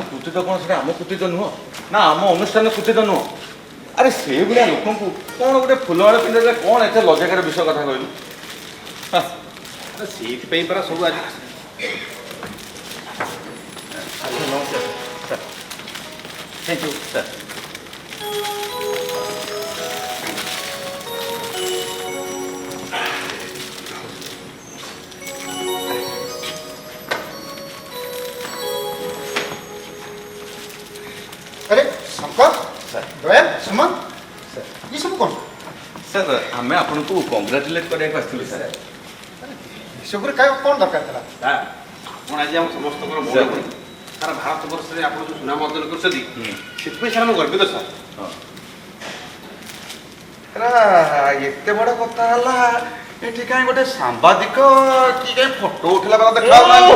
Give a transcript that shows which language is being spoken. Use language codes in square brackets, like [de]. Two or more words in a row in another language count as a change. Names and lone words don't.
[or] କୃତିତ୍ୱ କ'ଣ ସେଟା ଆମ କୃତିତ୍ୱ ନୁହଁ ନା ଆମ ଅନୁଷ୍ଠାନ କୃତିତ୍ୱ ନୁହଁ ଆରେ ସେଇଭଳିଆ ଲୋକଙ୍କୁ କ'ଣ ଗୋଟେ ଫୁଲମାଳ ପିନ୍ଧେଇଲେ କ'ଣ ଏତେ ଲଜ୍ଜାକାର ବିଷୟ କଥା କହିଲୁ ସେଇଥିପାଇଁ ପରା ସବୁ ଆଜି [en] thank you sir [hi] अरे शंकर दया सुमन ये सब कौन [or] ସାର୍ ଆମେ ଆପଣଙ୍କୁ କଂଗ୍ରାଚୁଲେଟ୍ କରିବାକୁ ଆସିଥିଲୁ ସାର୍ ଏସବୁରେ କାହା କ'ଣ ଦରକାର ଥିଲା ଆପଣ ଆଜି ଆମ ସମସ୍ତଙ୍କର ମନ କରି ସାରା ଭାରତ ବର୍ଷରେ ଆପଣ ଯେଉଁ ସୁନାମ ଅର୍ଜନ କରିଛନ୍ତି ସେଥିପାଇଁ ସାର୍ ଆମେ ଗର୍ବିତ ସାର୍ ଏତେ ବଡ଼ କଥା ହେଲା ଏଠି କାହିଁ ଗୋଟେ ସାମ୍ବାଦିକ କି କାହିଁ ଫଟୋ ଉଠିଲା ବେলা ଦେଖା